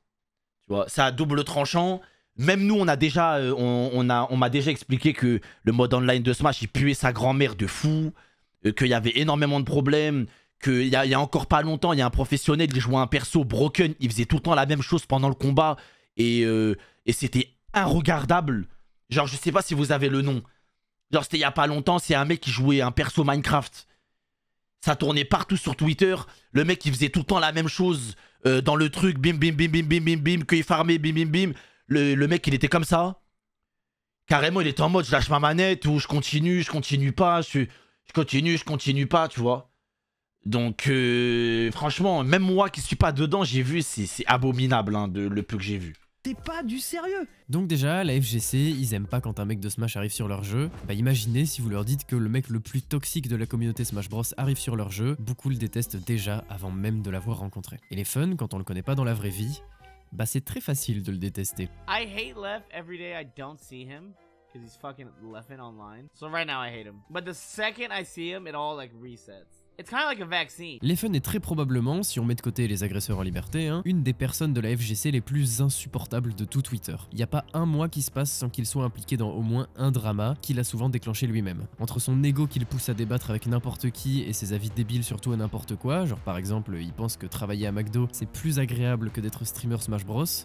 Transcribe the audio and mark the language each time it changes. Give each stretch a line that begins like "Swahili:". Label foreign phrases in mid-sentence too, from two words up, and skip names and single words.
French: Tu vois, c'est à double tranchant. Même nous, on a déjà, on m'a déjà expliqué que le mode online de Smash, il puait sa grand-mère de fou, qu'il y avait énormément de problèmes, qu'il y a encore pas longtemps, il y a un professionnel, il jouait un perso broken, il faisait tout le temps la même chose pendant le combat et c'était irregardable. Genre, je sais pas si vous avez le nom. Genre, c'était il y a pas longtemps, c'est un mec qui jouait un perso Minecraft. Ça tournait partout sur Twitter. Le mec, il faisait tout le temps la même chose dans le truc. Bim, bim, bim, bim, bim, bim, bim. Qu'il farmait, bim, bim, bim. Le mec, il était comme ça. Carrément, il était en mode, je lâche ma manette ou je continue pas. Je continue pas, tu vois. Donc, franchement, même moi qui suis pas dedans, j'ai vu, c'est abominable, hein, le peu que j'ai vu. C'est pas du sérieux. Donc déjà, la FGC, ils aiment pas quand un mec de Smash arrive sur leur jeu. Bah imaginez si vous leur dites que le mec le plus toxique de la communauté Smash Bros arrive sur leur jeu, beaucoup le détestent déjà avant même de l'avoir rencontré. Et les fun, quand on le connaît pas dans la vraie vie, bah c'est très facile de le détester.
English: I hate Left every day I don't see him. Because he's fucking Leffen online. So right now I hate him. But the second I see him, it all like resets. It's kind of like a vaccine.
French: Leffen est très probablement, si on met de côté les agresseurs en liberté, hein, une des personnes de la FGC les plus insupportables de tout Twitter. Il n'y a pas un mois qui se passe sans qu'il soit impliqué dans au moins un drama qu'il a souvent déclenché lui-même. Entre son ego qui le pousse à débattre avec n'importe qui et ses avis débiles sur tout et n'importe quoi, genre par exemple il pense que travailler à McDo c'est plus agréable que d'être streamer Smash Bros.